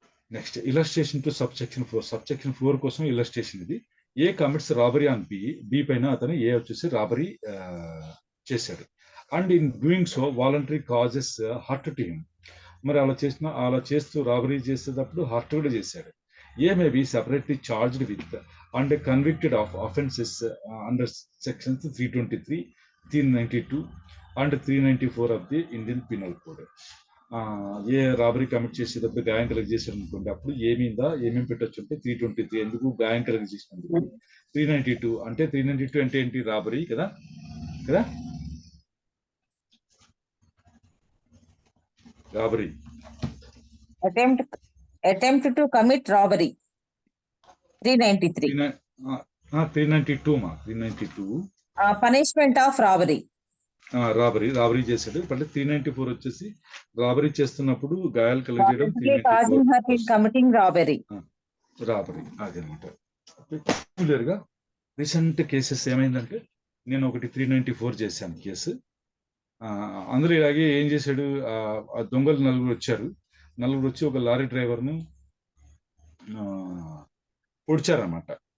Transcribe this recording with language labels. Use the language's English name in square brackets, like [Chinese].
[English] Next, illustration to subsection 4. [Telugu] Subsection 4 కోసం illustration ఇది. [English] A commits robbery on B [Telugu] పైన అతను ఏ వచ్చేసి రాబరీ చేశాడు. [English] And in doing so voluntary causes hurt to him. [Telugu] మరి అలా చేస్తూ రాబరీ చేసేటప్పుడు హర్ట్ కూడా చేశాడు. [English] A may be separately charged with and convicted of offences under sections 323, 392 and 394 of the Indian Penal Code. [Telugu] ఏ robbery commit చేసేటప్పుడు గాయం కలిగి చేశారు అనుకోండి, అప్పుడు ఏమేమి పెట్టచ్చు అంటే 323 ఎందుకు గాయం కలిగి చేసినందుకు, 392 అంటే 392 అంటే ఏంటి, రాబరీ కదా కదా, robbery [English] attempt to commit robbery 393 392 punishment of robbery [Telugu] robbery చేశాడు. అంటే 394 వచ్చేసి రాబరీ చేస్తున్నప్పుడు గాయాలు కలిగేయడం, [English] causing her in committing robbery [Telugu] robbery అదనమాట. పర్టికులర్ గా రీసెంట్ కేసెస్ ఏమైందంటే, నేను ఒకటి 394 చేశాను కేసు. అందులో ఇలాగే ఏం చేశాడు, ఆ దొంగలు నలుగురు వచ్చి ఒక లారీ డ్రైవర్ను పొడిచారన్నమాట.